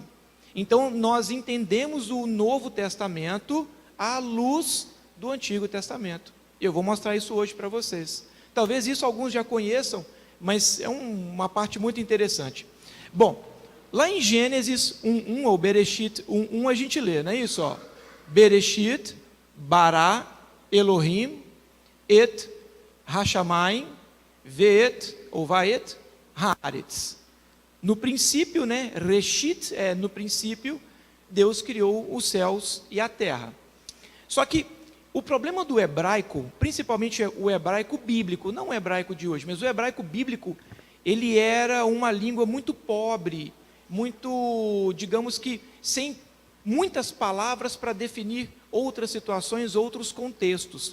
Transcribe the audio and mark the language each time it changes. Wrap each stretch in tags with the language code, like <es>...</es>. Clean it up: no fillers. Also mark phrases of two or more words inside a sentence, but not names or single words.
<pt>Então nós entendemos o Novo Testamento à luz do Antigo Testamento. Eu vou mostrar isso hoje para vocês. Talvez isso alguns já conheçam, mas é uma parte muito interessante. Bom, lá em Gênesis 1, ou Bereshit 1, a gente lê, não é isso? Ó.</pt> <he>בראשית, ברא, אלהים, את, השמים, ואת, ou ואת, הארץ.</he> <pt>No princípio, né, Reshit, no princípio, Deus criou os céus e a terra. Só que o problema do hebraico, principalmente o hebraico bíblico, não o hebraico de hoje, mas o hebraico bíblico, ele era uma língua muito pobre, muito, digamos que, sem muitas palavras para definir outras situações, outros contextos.</pt>